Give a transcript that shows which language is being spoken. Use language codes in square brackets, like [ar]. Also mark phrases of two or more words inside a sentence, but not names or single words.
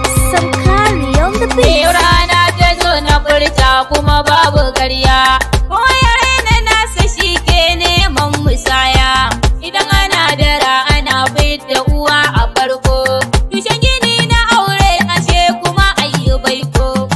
[en] Sankari on the beat. [ha] Yau rana ta zo na furta kuma babu ƙarya. Ko ya raina nasa shi ke neman musaya. Idan ana dara ana fidda uwa a farko. Tushen gini na aure ashe kuma ayi baiko.